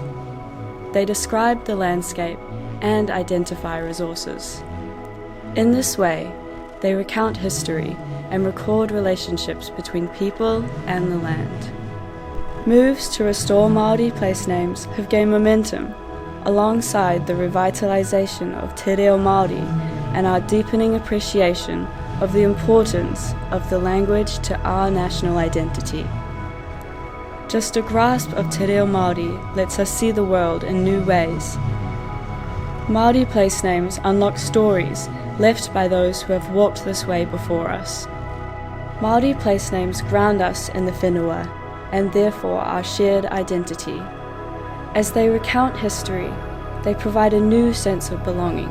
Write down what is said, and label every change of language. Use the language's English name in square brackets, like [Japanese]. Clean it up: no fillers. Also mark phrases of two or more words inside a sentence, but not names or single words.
[English] They describe the landscape and identify resources. In this way, they recount history and record relationships between people and the land. Moves to restore Māori place names have gained momentum alongside the revitalisation of [Māori] te reo Māori [English] and our deepening appreciation of the importance of the language to our national identity. Just a grasp of [Māori] te reo Māori [English] lets us see the world in new ways. Māori place names unlock stories left by those who have walked this way before us. Māori place names ground us in the whenua and therefore our shared identity. As they recount history, they provide a new sense of belonging.